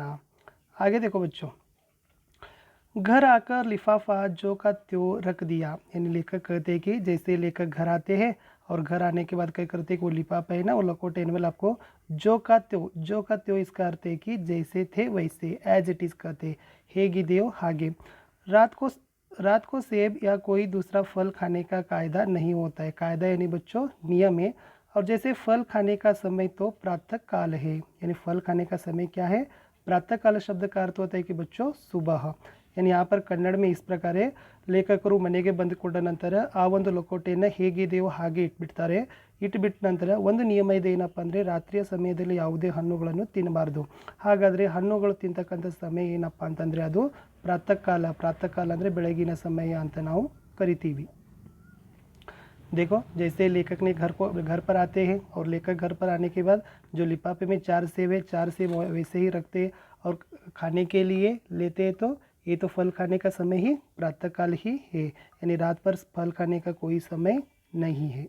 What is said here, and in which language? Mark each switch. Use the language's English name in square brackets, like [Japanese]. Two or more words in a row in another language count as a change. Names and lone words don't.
[Hindi] आगे देखो बच्चों, घर आकर लिफाफा जो का त्यों रख दिया। यानी लेखक कहते हैं कि जैसे लेखक घर आते हैं और घर आने के बाद क्या करते हैं कि वो लिफाफा है ना, वो लकोटे एनवेल आपको जो का त्यों इसका अर्थ है कि जैसे थे वैसे, [English] as it is [Hindi] कहते, [Kannada] ಹೇಗಿದೆಯೋ ಹಾಗೆ। [Hindi] रात को सेब या कोई दूसरा फल खाने का कायदा नहीं होता है। कायदा यानी बच्चों नियम है। और जैसे फल खाने का समय तो प्रातः काल है, यानी फल खाने का समय क्या है? प्रातः काल शब्द का अर्थ होता है कि बच्चों सुबह। यानी यहाँ पर कन्नड़ में इस प्रकार [Kannada] ಲೇಖಕರು ಮನೆಗೆ ಬಂದುಕೊಂಡ ನಂತರ ಆ ಒಂದು ಲಕೋಟೆಯನ್ನು ಹೇಗಿದೆಯೋ ಹಾಗೆ ಇಟ್ಬಿಡ್ತಾರೆ. ಇಟ್ಬಿಟ್ಟ ನಂತರ ಒಂದು ನಿಯಮ ಇದೆ, ಏನಪ್ಪ ಅಂದರೆ ರಾತ್ರಿಯ ಸಮಯದಲ್ಲಿ ಯಾವುದೇ ಹಣ್ಣುಗಳನ್ನು ತಿನ್ನಬಾರ್ದು. ಹಾಗಾದರೆ ಹಣ್ಣುಗಳು ತಿಂತಕ್ಕಂಥ ಸಮಯ ಏನಪ್ಪ ಅಂತಂದರೆ ಅದು ಪ್ರಾತಃ ಕಾಲ ಅಂದರೆ ಬೆಳಗಿನ ಸಮಯ ಅಂತ ನಾವು ಕರಿತೀವಿ. [Hindi] देखो, जैसे लेखक ने घर पर आते हैं और लेखक घर पर आने के बाद जो लिफाफे में 4 सेब है, 4 सेब वैसे ही रखते हैं और खाने के लिए लेते हैं। तो ये तो फल खाने का समय ही प्रातःकाल ही है, यानी रात पर फल खाने का कोई समय नहीं है।